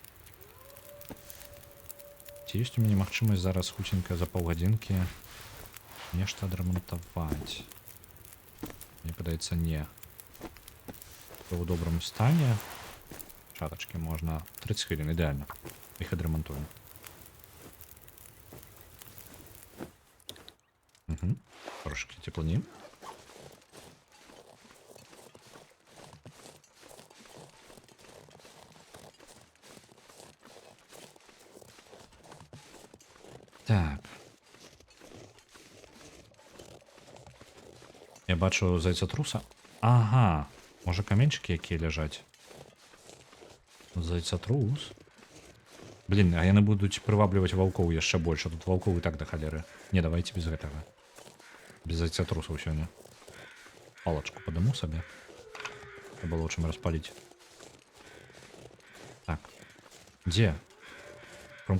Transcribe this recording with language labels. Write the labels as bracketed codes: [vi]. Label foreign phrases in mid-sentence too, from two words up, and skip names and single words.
[be] Ці ёсць у мяне магчымасць зараз хуценька за паўгадзінкі нешта адрамантаваць? Мне падаецца, не. У добрым стане. Чатачки можна 30 хвілін, ідэальна. Іх адрамантуем. Трошки теплыні. Так. Я бачу зайцатруса. Ага. Може каменчики, які ляжать? Зайцатрус. Блін, а яны будуць прывабліваць ваўкоў яшчэ больш, а тут ваўкоў і так да халеры. Не, давайте без гэтага. Без зайцатрусаў сёння. Палачку падыму сабе. Каб было чым распаліць. Так. Дзе? Кромка...